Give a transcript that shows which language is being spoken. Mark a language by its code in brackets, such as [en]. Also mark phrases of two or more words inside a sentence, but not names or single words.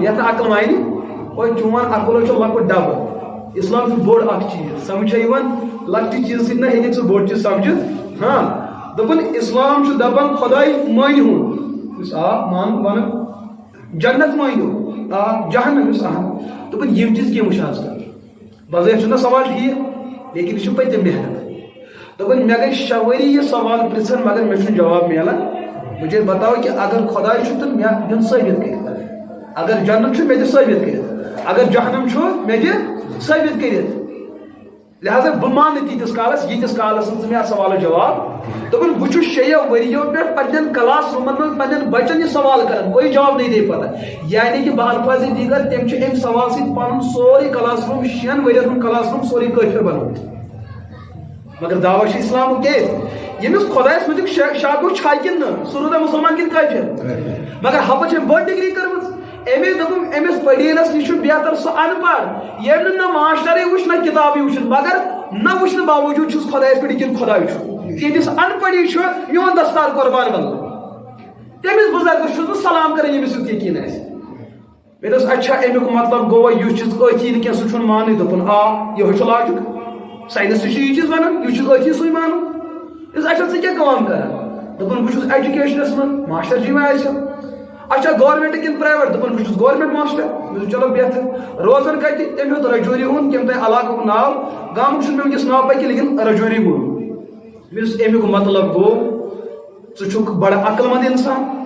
[ks] یتھ نہٕ عقل مانہِ وۄنۍ چون عقل چھُ لۄکُٹ ڈبہٕ اسلام چھُ بوٚڑ اکھ چیٖز سمجھ چھا یِوان لۄکٹہِ چیٖزٕ سۭتۍ نہ ہیٚککھ ژٕ بوٚڑ چیٖز سمجھِتھ ہاں دپان اسلام چھُ دپان خۄداے مٲنِہُن یُس آ مان ونان جنت مٲنِو آ جہنم یُس دپان یِم چیٖز کیٚنٛہہ وٕچھ آز کل بظٲہر چھُنہ سوال ٹھیٖک لیکن یہِ چھُ پٔتِم محنت دپان مےٚ گٔے 6 ؤری یہِ سوال پرژھان مگر مےٚ چھُنہٕ جواب میلان [ur] مجھے بتاؤ کہ [ks] اگر خداے چھُ تہٕ مےٚ دِن ثٲبت کٔرِتھ اگر جنت چھُ مےٚ دِ ثٲبت کٔرِتھ اگر جہنم چھُ مےٚ دِ ثٲبت کٔرِتھ لہذا بہٕ مانہٕ تیٖتِس کالس ییٖتِس کالس نہٕ ژٕ مےٚ اتھ سوالس جواب دپان بہٕ چھُس 6 ؤرِیو پٮ۪ٹھ پننٮ۪ن کلاس روٗمن منٛز پننٮ۪ن بچن یہِ سوال کران [ur] کوئی جواب نہیں دے پاتا یعنی کہ بالفاظ دیگر [ks] تِم چھِ امہِ سوال سۭتۍ پنُن سورُے کلاس روٗم 6 ؤرین ہُنٛد کلاس روٗم سورُے کٲفِر بنومُت مگر دعوا چھُ اسلامُک کیٛازِ ییٚمِس خۄدایس مُتعلق شک چھا کِنہٕ نہٕ سُہ روٗدا مُسلمان کِنہٕ کٲفِر مگر ہپٲرۍ چھِ أمۍ بٔڑ ڈگری کٔرمٕژ أمۍ دوٚپُن أمِس پٔڑیٖنس نِش چھُ بہتر سُہ ان پڑھ ییٚمۍ نہٕ ماشٹرے وٕچھ نہ کِتابٕے وٕچھِتھ مگر نہ وٕچھنہٕ باوجوٗد چھُس خۄدایس پٮ۪ٹھ یقیٖن خۄداے چھُ ییٚمِس ان پڑی چھُ میون دستار قۄربان بدل تٔمِس بُزرگس چھُس بہٕ سلام کران ییٚمِس یُتھ یقیٖن آسہِ مےٚ دوٚپُس اچھا امیُک مطلب گوٚوا یُس چیٖز أتھی نہٕ کینٛہہ سُہ چھُنہٕ ماننٕے دوٚپُن آ یِہوے چھُ لاجِک ساینس تہِ چھُ یہِ چیٖز ونان یہِ چھُ أتھی سُے مانُن اچھا ژٕ کیٛاہ کٲم کران دوٚپُن بہٕ چھُس ایجوکیشنس منٛز ماسٹر جی مےٚ آسہِ اچھا گورمنٹ کِنہٕ پرایویٹ دوٚپُن بہٕ چھُس گورمنٹ ماسٹر مےٚ دوٚپ [ur] چلو بہتر [ks] روزان کتہِ تٔمۍ ہیوٚت رجوری ہُنٛد کٔمۍ تانۍ علاقُک ناو گامُک چھُنہٕ مےٚ وٕنکیٚس ناو پاے کینٛہہ لیکن رجوری گوٚو مےٚ دوٚپُس امیُک مطلب گوٚو ژٕ چھُکھ بڑٕ عقل مند انسان